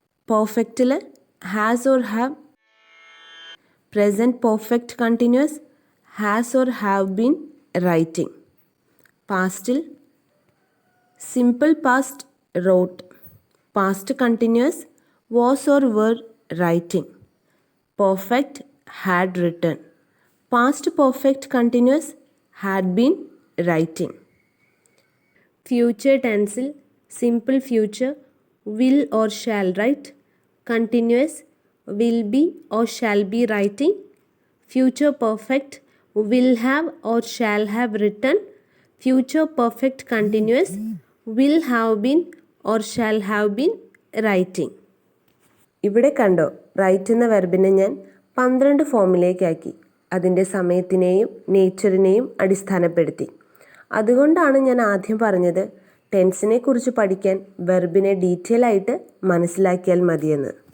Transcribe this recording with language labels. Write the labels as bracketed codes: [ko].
[en] പെർഫെക്റ്റിൽ has or have. Present perfect continuous has or have been writing. പാസ്റ്റിൽ simple past wrote. Past continuous was or were writing. Perfect had written. Past perfect continuous had been writing. Future tense simple future will or shall write. Continuous will be or shall be writing. Future perfect will have or shall have written. Future perfect continuous will have been or shall have been writing. [ml] ഇവിടെ കണ്ടോ, right എന്ന വെർബിനെ ഞാൻ 12 ഫോമിലേക്കാക്കി. അതിൻ്റെ സമയത്തിനെയും നേച്ചറിനെയും അടിസ്ഥാനപ്പെടുത്തി. അതുകൊണ്ടാണ് ഞാൻ ആദ്യം പറഞ്ഞത് ടെൻസിനെ കുറിച്ച് പഠിക്കാൻ വെർബിനെ ഡീറ്റെയിൽ ആയിട്ട് മനസ്സിലാക്കിയാൽ മതിയെന്ന്.